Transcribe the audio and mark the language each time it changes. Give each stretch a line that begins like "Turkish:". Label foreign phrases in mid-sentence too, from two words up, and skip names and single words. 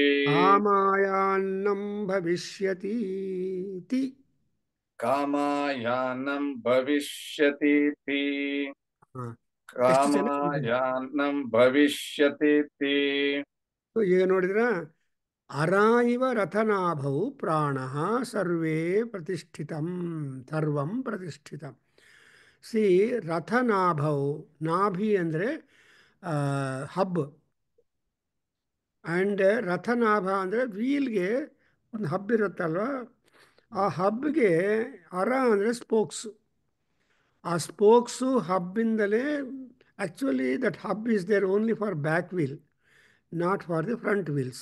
Sanskrit: ಕಾಮಾಯಾನ್ನಂ ಭವಿಷ್ಯತೀತಿ. ಕಾಮಾಯಾನ್ನಂ ಭವಿಷ್ಯತೀತಿ.
Kannada: ಎಷ್ಟು ಚೆನ್ನಾಗಿದೆ.
Sanskrit: ಕಾಮಾಯಾನ್ನಂ ಭವಿಷ್ಯತೀತಿ.
Kannada: ಈಗ ನೋಡಿದ್ರ,
Sanskrit: ಅರ ಇವ ರಥನಾಭೌ ಪ್ರಾಣ ಸರ್ವೇ ಪ್ರತಿಷ್ಠಿತಂ ಸರ್ವಂ ಪ್ರತಿಷ್ಠಿತಂ.
Kannada: ಸಿ ರಥನಾಭೌ, ನಾಭಿ ಅಂದರೆ ಹಬ್, ಆ್ಯಂಡ್ ರಥನಾಭ ಅಂದರೆ ವೀಲ್ಗೆ ಒಂದು ಹಬ್ ಇರುತ್ತಲ್ವ, ಆ ಹಬ್ಗೆ ಅರ ಅಂದರೆ ಸ್ಪೋಕ್ಸು. ಆ ಸ್ಪೋಕ್ಸು ಹಬ್ಬಿಂದಲೇ,
English: actually that hub is there only for back wheel, not for the front wheels.